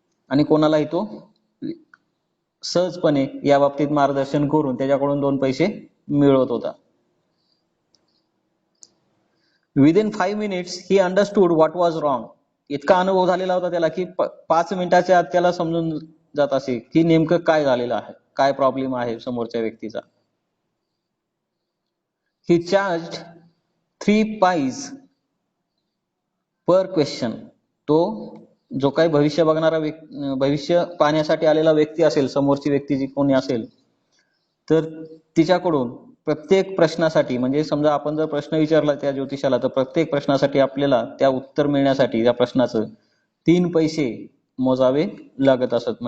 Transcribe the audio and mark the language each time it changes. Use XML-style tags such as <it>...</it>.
<mr>आणि कोणालाही तो सहजपणे या बाबतीत मार्गदर्शन करून त्याच्याकडून 2 पैसे मिळवत होता.</mr> <en>Within 5 minutes he understood what was wrong.</en> <mr>इतका अनुभव झालेला होता त्याला की 5 मिनिटाच्या आत त्याला समजून जात असे की नेमकं काय झालेलं आहे, काय प्रॉब्लेम आहे समोरच्या व्यक्तीचा.</mr> <en>He charge 3 pies per question.</en> <mr>तो जो काही भविष्य बघणारा भविष्य पाहण्यासाठी आलेला व्यक्ती असेल, समोरची व्यक्ती जी कोणी असेल, तर तिच्याकडून प्रत्येक प्रश्नासाठी, म्हणजे समजा आपण जर प्रश्न विचारला त्या ज्योतिषाला तर प्रत्येक प्रश्नासाठी आपल्याला त्या उत्तर मिळण्यासाठी त्या प्रश्नाचं 3 पैसे मोजावे लागत असत.</mr>